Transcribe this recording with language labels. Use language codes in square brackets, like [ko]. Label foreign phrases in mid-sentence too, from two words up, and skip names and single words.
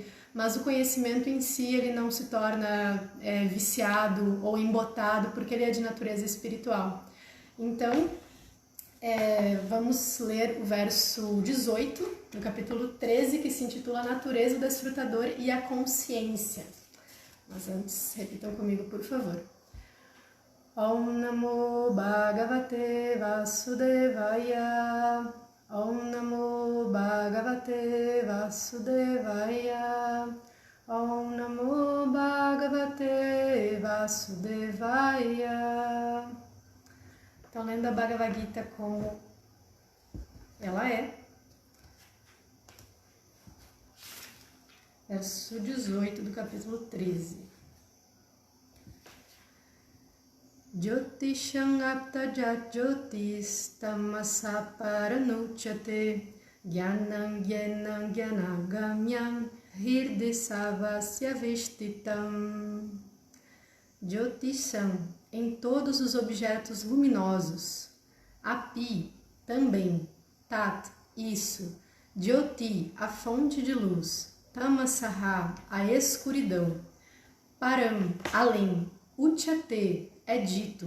[pt] Mas o conhecimento em si, ele não se torna viciado ou embotado, porque ele é de natureza espiritual. Então, vamos ler o verso 18, do capítulo 13, que se intitula Natureza, o Desfrutador e a Consciência. Mas antes, repitam comigo, por favor. [sa] ॐ नमो भगवते वासुदेवाय. ॐ नमो भगवते वासुदेवाय. ॐ नमो भगवते वासुदेवाय. [pt] Então, lendo a Bhagavad Gita como ela é. Verso 18 do capítulo 13. [sa] ज्योतिषाम् अप्तजत् ज्योतिस् तमसा परनुच्यते ज्ञानम् ज्ञानम् ज्ञानगम्यम् हिर्दिसवस्य विष्टितम्. [pt] Jyotisham, em todos os objetos luminosos. Api, também. Tat, isso. Jyoti, a fonte de luz. Tamasaha, a escuridão. Param, além. Uchate, é dito.